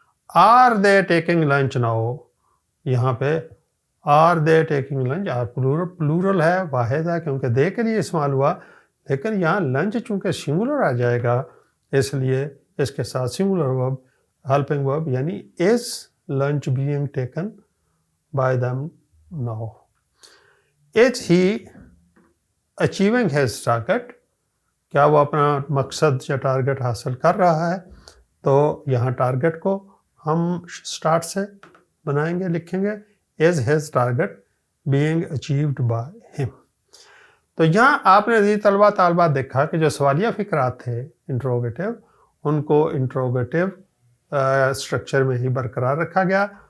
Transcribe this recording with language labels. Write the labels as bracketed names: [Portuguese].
[English] Are they taking lunch now؟ [Urdu] یہاں پہ [English] are they taking lunch، [Urdu] are plural ہے، واحد ہے کیونکہ they کے لیے استعمال ہوا، لیکن یہاں لنچ چونکہ سنگولر آ جائے گا، اس لیے اس کے ساتھ سنگولر ورب [English] helping verb یعنی is lunch being taken by them now. Is he achieving his target? [Urdu] کیا وہ اپنا مقصد یا ٹارگٹ حاصل کر رہا ہے؟ تو یہاں ٹارگٹ کو ہم اسٹارٹ سے بنائیں گے، لکھیں گے [English] is his target being achieved by him. [Urdu] تو یہاں آپ نے عزیز طلبہ طالبات دیکھا کہ جو سوالیہ فقرات تھے انٹروگیٹو، ان کو انٹروگیٹو اسٹرکچر میں ہی برقرار رکھا گیا.